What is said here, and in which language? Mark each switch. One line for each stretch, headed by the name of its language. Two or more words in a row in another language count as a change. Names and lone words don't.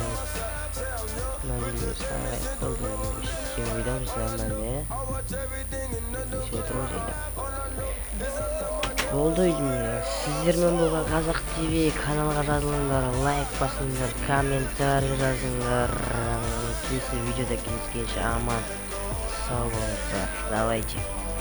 Indonesian: Nanti saya kalau bisa video selamanya. Bisa terus ya.
Kazakh: Болды сіздермен болған Қазақ ТВ каналға жазылыңдар, лайк басыңдар, комментарий жазыңдар. Келесі видеода кездескенше аман сау болыңыздар.
Russian: Давайте.